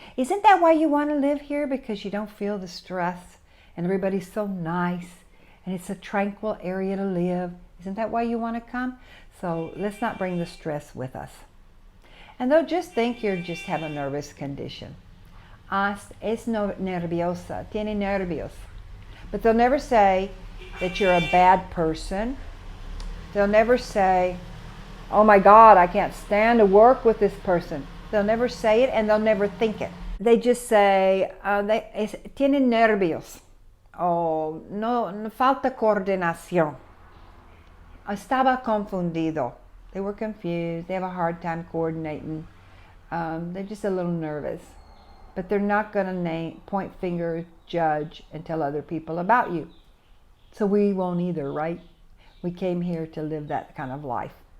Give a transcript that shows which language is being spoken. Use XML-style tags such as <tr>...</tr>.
<en>And isn't that why you want to live here? Because you don't feel the stress and everybody's so nice and it's a tranquil area to live. Isn't that why you want to come? So let's not bring the stress with us. And they'll just think you just have a nervous condition.</en> <es>Es nerviosa, tiene nervios.</es> <en>But they'll never say that you're a bad person. They'll never say, oh my God, I can't stand to work with this person. They'll never say it, and they'll never think it. They just say,</en> <es>tienen nervios. Oh, no falta coordinación. Estaba confundido.</es> <en>They were confused. They have a hard time coordinating. They're just a little nervous. But they're not going to point fingers, judge, and tell other people about you. So we won't either, right? We came here to live that kind of life.</en>